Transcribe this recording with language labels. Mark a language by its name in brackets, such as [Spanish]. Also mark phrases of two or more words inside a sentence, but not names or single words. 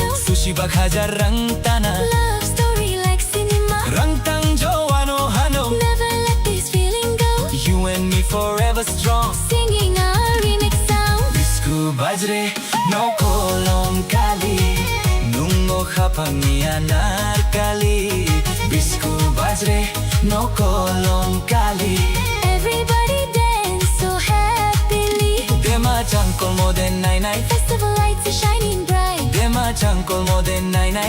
[Kok Borok] Sushi bag hajar rang tana. [English] Love story like cinema. [Kok Borok] Rang tang joano hano. [English] Never let this feeling go. You and me forever strong. Singing our remix sound. [Kok Borok] Bisku bajre no kolong kali. Nungo khapang ni anarkali. Bisku bajre no kolong kali. [English] Everybody dance so happily. [Kok Borok] Dema changkol mo den nai nai. [English] Festival lights are shining bright. [Kok Borok] Dema changkol mo den nai nai.